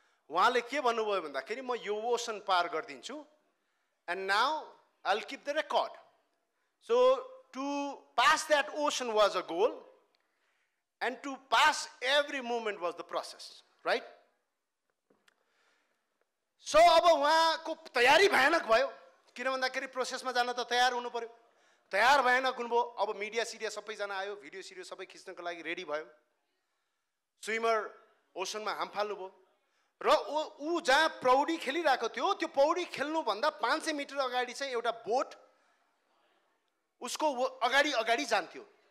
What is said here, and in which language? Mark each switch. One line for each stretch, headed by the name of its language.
Nepali: उहाँले के भन्नुभयो भन्दाखेरि म यो ओसन पार गरिदिन्छु
English: and now I'll keep the record. So to pass that ocean was a goal and to pass every moment was the process, right?
Nepali: So अब उहाँको तयारी भयानक भयो, किन भन्दाखेरि प्रोसेसमा जान त तयार हुनु पर्यो. तयार भयानक हुनुभयो. अब मिडिया सिडिया सबैजना आयो, भिडियो सिडियो सबै खिच्नको लागि रेडी भयो. स्विमर ओसनमा हाम फाल्नुभयो र ऊ जहाँ पौडी खेलिरहेको थियो त्यो पौडी खेल्नुभन्दा 500 मिटर अगाडि चाहिँ एउटा बोट उसको अगाडि अगाडि जान्थ्यो.